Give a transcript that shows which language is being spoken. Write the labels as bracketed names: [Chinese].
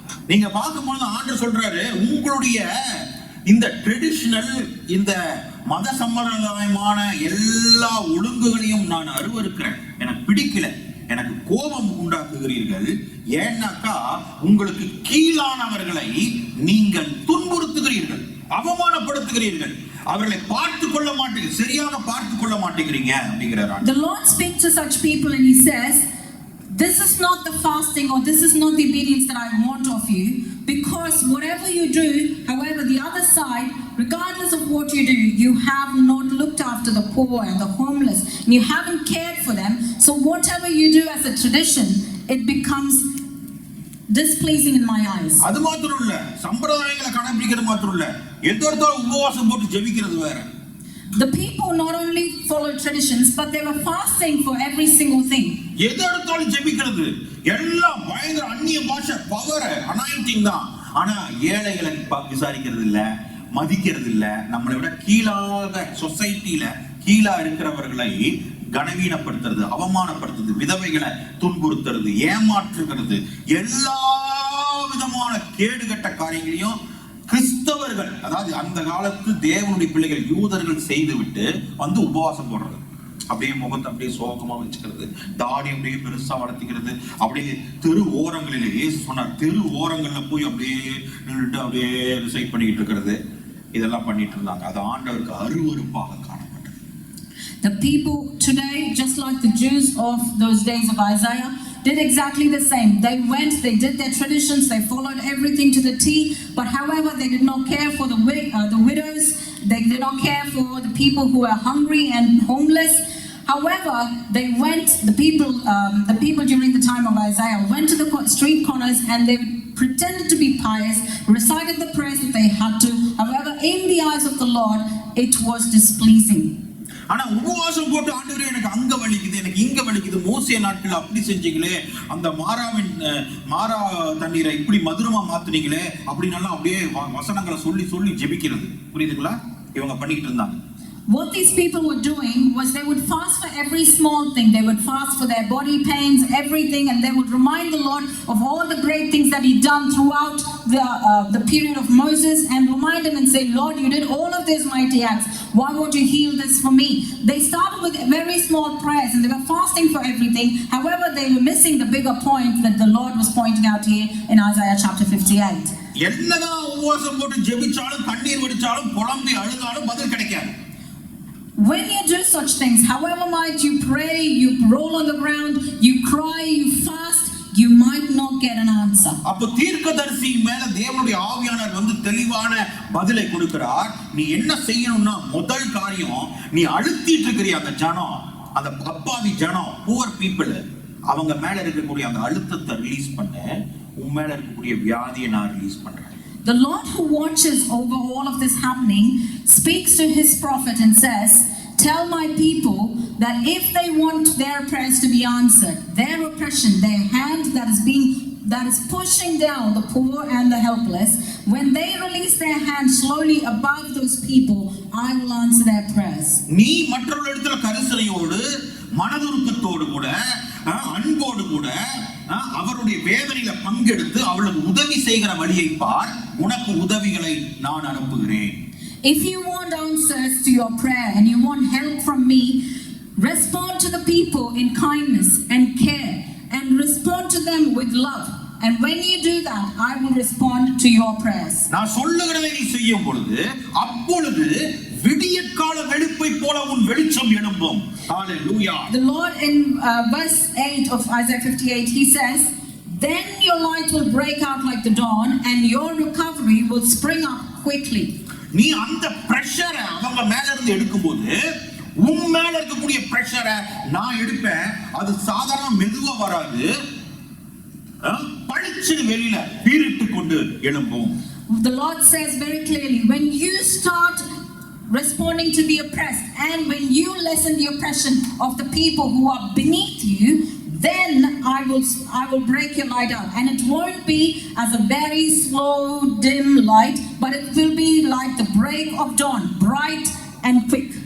[Tamil] நீங்க பார்க்கும்போது ஆண்டவர் சொல்றாரு, உங்களுடைய இந்த ட்ரெடிஷனல் இந்த மத சம்பிரதாயமான எல்லா ஒழுங்குகளையும் நான் அருவருக்கிறேன், எனக்கு பிடிக்கல, எனக்கு கோபம் உண்டாக்குகிறீர்கள். ஏன்னாக்கா உங்களுக்கு கீழானவர்களை நீங்கள் துன்புறுத்துகிறீர்கள், அவமானப்படுத்துகிறீர்கள், அவர்களை பார்த்து கொள்ள மாட்டீங்க, சரியாக பார்த்து கொள்ள மாட்டேங்கிறீங்க அப்படிங்கிறார். [English] The Lord speaks to such people and he says, this is not the fasting or this is not the obedience that I want of you, because whatever you do, however, the other side, regardless of what you do, you have not looked after the poor and the homeless, and you haven't cared for them. So whatever you do as a tradition, it becomes displeasing in my eyes. [Tamil] அது மாத்திரம் இல்ல, சம்பிரதாயங்களை கடைபிடிக்கிறது மாத்திரம் இல்ல, எதோர்த்தாலும் உபவாசம் போட்டு ஜெபிக்கிறது வேற. [English] The people not only followed traditions, but they were fasting for every single thing. [Tamil] எதோர்த்தாலும் ஜெபிக்கிறது எல்லாம் பயங்கர அந்நிய பாஷை, பவர், அனாயிண்டிங் தான். ஆனா ஏழைகளை விசாரிக்கிறது இல்ல, மதிக்கிறது இல்ல. நம்மளை விட கீழாக சொசைட்டில கீழா இருக்கிறவர்களை கனவீனப்படுத்துறது, அவமானப்படுத்துறது, விதவைகளை துன்புறுத்துறது, ஏமாற்றுகிறது, எல்லா விதமான கேடுகட்ட காரியங்களையும் கிறிஸ்தவர்கள், அதாவது அந்த காலத்து தேவனுடைய பிள்ளைகள் யூதர்கள் செய்துவிட்டு வந்து உபவாசம் போடுறது, அப்படியே முகத்தை அப்படியே சோகமா வச்சுக்கிறது, தாடி அப்படியே பெருசா வளர்த்திக்கிறது, அப்படியே தெரு ஓரங்களிலே, இயேசு சொன்னார் தெரு ஓரங்கள்ல போய் அப்படியே நின்றுட்டு அப்படியே ரிசைட் பண்ணிக்கிட்டு இருக்கிறது, இதெல்லாம் பண்ணிட்டு இருந்தாங்க. அது ஆண்டவருக்கு அருவருப்பாக காணப்பட்டது. [English] The people today, just like the Jews of those days of Isaiah, did exactly the same. They went, they did their traditions, they followed everything to the T, but however, they did not care for the widows, they did not care for the people who were hungry and homeless. However, they went, the people during the time of Isaiah went to the street corners and they pretended to be pious, recited the prayers that they had to. However, in the eyes of the Lord, it was displeasing. [Tamil] ஆனா உபவாசம் போட்டு ஆண்டவரே எனக்கு அங்க வலிக்குது, எனக்கு இங்க வலிக்குது, மோசே நாட்கள் அப்படி செஞ்சீங்களே, அந்த மாறா தண்ணீரை இப்படி மதுரமா மாத்துனீங்களே அப்படின்னு அப்படியே வசனங்களை சொல்லி சொல்லி ஜெபிக்கிறது. புரியுதுங்களா? இவங்க பண்ணிக்கிட்டு இருந்தாங்க. [English] What these people were doing was they would fast for every small thing. They would fast for their body pains, everything, and they would remind the Lord of all the great things that He'd done throughout the period of Moses, and remind Him and say, Lord, you did all of these mighty acts. Why won't you heal this for me? They started with very small prayers and they were fasting for everything. However, they were missing the bigger point that the Lord was pointing out here in Isaiah chapter 58. [Tamil] என்னதான் உபவாசம் போட்டு ஜெபிச்சாலும் கண்ணீர் வடிச்சாலும் புலம்பி அழுதாலும் பதில் கிடைக்காது. [English] When you do such things, however much you pray, you roll on the ground, you cry, you fast, you might not get an answer. [Tamil] அப்ப தீர்க்கதரிசி மேல தேவனுடைய ஆவியானவர் வந்து தெளிவான பதிலை கொடுக்கிறார். நீ என்ன செய்யணும்னா முதல் காரியம், நீ அழுத்திட்டு இருக்கிற அந்த ஜனம், அந்த அப்பாவி ஜனம், புவர் பீப்பிள், அவங்க மேல இருக்கக்கூடிய அந்த அழுத்தத்தை ரிலீஸ் பண்ண, உன் மேல இருக்கக்கூடிய வியாதியை நான் ரிலீஸ் பண்றேன். [English] The Lord who watches over all of this happening speaks to his prophet and says, tell my people that if they want their prayers to be answered, their oppression, their hand that is pushing down the poor and the helpless, when they release their hand slowly above those people, I will answer their prayers. [Tamil] நீ மற்றவர்களிடத்துல கரிசனையோடு, மனதுருக்கத்தோடு கூட, அன்போடு கூட அவருடைய வேதனையில பங்கெடுத்து அவளுக்கு உதவி செய்கிற வழியை பார், உனக்கு உதவிகளை நான் அனுப்புகிறேன். [English] If you want answers to your prayer and you want help from me, respond to the people in kindness and care and respond to them with love. And when you do that, I will respond to your prayers. [Tamil] நான் சொல்லுகிறதை நீ செய்யும் பொழுது அப்பொழுது விடியற்கால வெளுப்பை போல உன் வெளிச்சம் எழும்பும். [English] Hallelujah. The Lord in verse 8 of Isaiah 58, he says, then your light will break out like the dawn and your recovery will spring up quickly. [Tamil] நீ அந்த பிரஷரை அவங்க மேல இருந்து எடுக்கும்போது உன் மேல இருக்கக்கூடிய பிரஷரை நான் எடுப்பேன். அது சாதாரண மெதுவா வராது, பளிச்சு வெளியில பீரிட்டு கொண்டு எழும்பும். [English] The Lord says very clearly, when you start responding to the oppressed and when you lessen the oppression of the people who are beneath you, then I will break your light out, and it won't be as a very slow dim light, but it will be like the break of dawn, bright and quick.